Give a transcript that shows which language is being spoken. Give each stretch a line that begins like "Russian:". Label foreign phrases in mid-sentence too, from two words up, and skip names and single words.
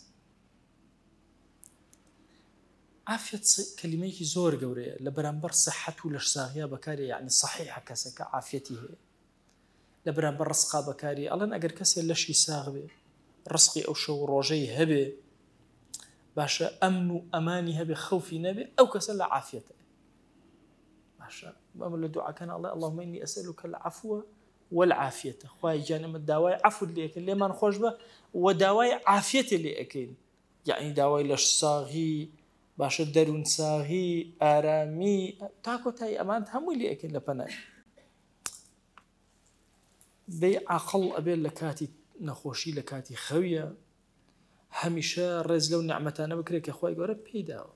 Central Kurdish: عافیەت کەلیمەیەکی زۆر گەورەیە لە بەرامبەر سەحەت و لەشساغیە بەکارێ یعنی صحیحە کەسەکە عافیەتی هەیە. لە بەرامبەر ڕزقا بەکاری ئەڵێن ئەگەر کەسێ لەشی ساغ بێ ڕزقی ئەو شەو ڕۆژەی هەبێ باشە ئەمن و ئەمانی هەبێ خەوفی نەبێ ئەو کەسە لە عافیەتە باشە. ئەمە لە دوعاکەن ئەڵێ
Arabic: اللهم إني أسألك العفو والعافية
Central Kurdish: خوای جانم داوای عفو لێ ئەکەین لێمان خۆش بە و داوای عافیەتێ لێ ئەکەین یعنی داوای لەش ساغی باشە دەروون ساغی ئارامی تا کۆتایی ئەمان هەمووی لێ ئەکەین لە پەنای. دەی عاقڵ ئەبێت لە کاتی نەخۆشی لە کاتی خەویە هەمیشە ڕێز لەو نعمەتانە بکرێت کە خوای گەورە پێی داوە.